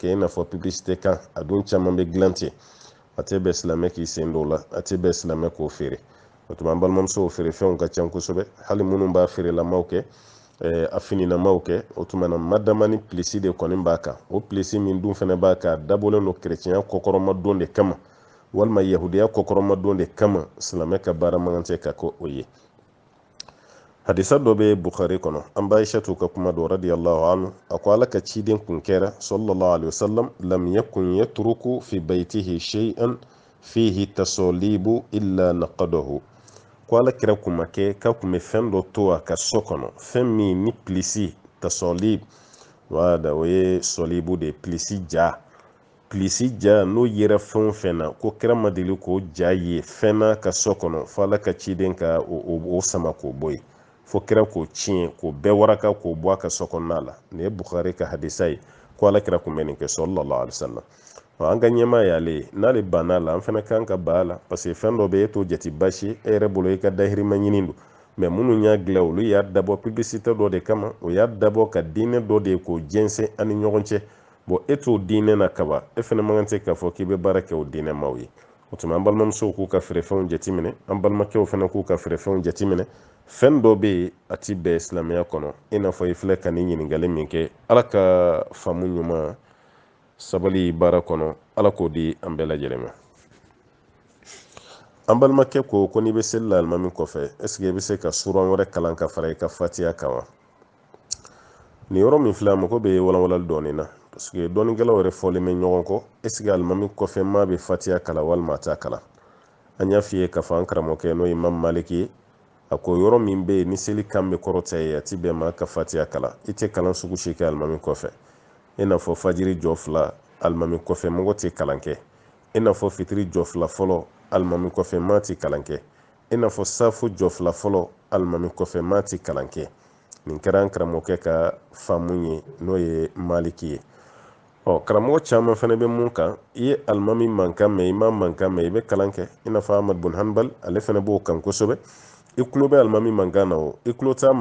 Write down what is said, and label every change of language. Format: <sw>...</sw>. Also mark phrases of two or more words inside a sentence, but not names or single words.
<bm>i n'a fɔ publicité kan a dun caman bɛ dilan ten a tɛ bɛn silamɛ k'i sen don o la a tɛ bɛn silamɛ k'o feere o tuma an balimamusow feere fɛnw ka ca kosɛbɛ hali minnu b'a feerelamaw kɛ a fininamaw kɛ o tuma na madama ni pilisi de kɔni b'a kan o pilisi min dun fana b'a kan a dabɔlen don chrétienya kɔkɔrɔma don de kama walima yahudiya kɔkɔrɔma don de kama silamɛ ka baara man kan tɛ ka kɛ o ye hadisa dɔ bɛ bukhari kɔnɔ an b'a aishatu ka kuma dɔ</bm> <ar>رضي الله عنه</ar> <bm>a ko ala ka ciden kun kɛra</bm> <ar>صلى الله عليه وسلم لم يكن يترك في بيته شيئا فيه تصاليب إلا نقضه</ar> <bm>ko ala kira kun ma kɛ k'a kun bɛ fɛn dɔ to a ka so kɔnɔ fɛn min ni pilisi tasalib wala o ye sɔlibu de pilisi ja pilisi ja n'o yera fɛn o fɛn na ko kira ma deli k'o ja ye fɛn na ka so kɔnɔ fo ala ka ciden ka o sama k'o bɔ yen fo kira k'o tiɲɛ k'o bɛɛ waraka k'o bɔ a ka so kɔnɔna la nin ye bukhari ka hadisa ye ko ala kira kun bɛ nin kɛ</bm> <ar>صلى الله عليه وسلم</ar> <bm>an ka ɲɛmaa y'ale ye n'ale banna la an fana kan ka ban a la</bm> <fr>parce que</fr> <bm>fɛn dɔ bɛ e t'o jate baasi ye e yɛrɛ bolo i ka dahirimɛ ɲini don mais minnu y'a dilan olu y'a dabɔ publicité dɔ de kama o y'a dabɔ ka diinɛ dɔ de ye k'o jɛnsɛn an ni ɲɔgɔn cɛ bon e t'o diinɛ na kaba e fana man kan tɛ k'a fɔ k'i bɛ baara kɛ o diinɛ maaw ye o tuma an balimamusow k'u ka feerefɛnw jateminɛ an balimakɛw fana k'u ka feerefɛnw jateminɛ fɛn dɔ bɛ yen a ti bɛn silamɛya kɔnɔ i n'a fɔ i filɛ ka nin ɲininkali min kɛ ala ka faamu ɲuman sabali baara kɔnɔ ala k'o di an bɛɛ lajɛlen ma an balimakɛ ko n'i bɛ seli la alimami kɔfɛ</bm> <fr>est-ce que</fr> <bm>i bɛ se ka suran wɛrɛ kalan ka fara i ka fatiya kan wa nin yɔrɔ min filɛ a mago bɛ walawalali dɔɔnin na</bm> <fr>parce que</fr> <bm>dɔɔninkɛlaw yɛrɛ fɔlen bɛ ɲɔgɔn kɔ</bm> <fr>est-ce que</fr> <bm>alimami kɔfɛ maa bɛ fatiya kalan walima a t'a kalan an y'a f'i ye k'a fɔ an karamɔgɔkɛ n'o ye Imam Maliki ye a ko yɔrɔ min bɛ yen ni seli kan bɛ kɔrɔta ye a ti bɛn maa ka fatiya kalan i tɛ kalan sugu si kɛ alimami kɔfɛ i n'a fɔ fajiri jɔ fila alimami kɔfɛ mɔgɔ tɛ kalan kɛ i n'a fɔ fitiri jɔ fila fɔlɔ alimami kɔfɛ maa tɛ kalan kɛ i n'a fɔ safu jɔ fila fɔlɔ alimami kɔfɛ maa tɛ kalan kɛ nin kɛra an karamɔgɔkɛ ka faamu ye n'o ye maliki ye karamɔgɔ caman fana bɛ mun kan i ye alimami mankan mɛn i ma mankan mɛn i bɛ kalan kɛ i n'a fɔ Ahmad bun Hanbal ale fana b'o kan kosɛbɛ i tulo bɛ alimami mankan na o i tulo t'a</bm>